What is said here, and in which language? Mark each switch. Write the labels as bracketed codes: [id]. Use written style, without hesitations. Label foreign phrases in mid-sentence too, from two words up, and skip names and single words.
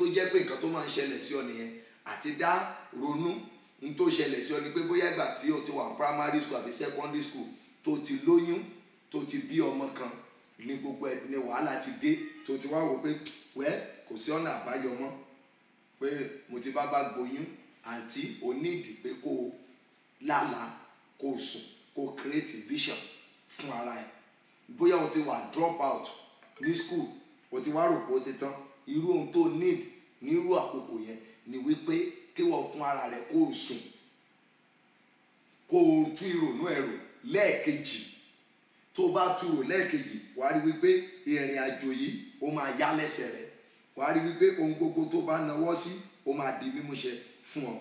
[yo] jẹ́ pé nǹkan tó máa ń ṣẹlẹ̀ sí ọ nìyẹn, àti dá ronú n tó ṣẹlẹ̀ sí ọ ni pé bóyá ìgbà tí o ti wà [en] primary school [yo] àbí [en] secondary school [yo] tó ti lóyún tó ti bí ọmọ kan ní gbogbo ẹ̀ ní wàhálà ti dé tó ti wá wò pé kò sí ọ̀nà àbáyọ mọ́ pé mo ti bá gboyún àǹtí o nídìí pé kó o lálàá kó o sùn kó o [en] create vision [yo] fún ara ẹ̀. Bóyá o ti wà [en] drop out [yo] ní school o ti wá rò pé o ti tán, irú ohun tó need nírú àkókò yẹn ni wípé kí wọ́n fún ara rẹ̀ kó o sùn kó o tú ìrònú ẹ̀rọ lẹ́ẹ̀kejì. Tó o bá tú rò lẹ́ẹ̀kejì wàá rí wípé ìrìn àjò yìí ó máa yá lẹ́sẹ̀ rẹ̀, wàá rí wípé ohun gbogbo tó bá nawọ́ sí ó máa di mímúṣẹ fún ọ.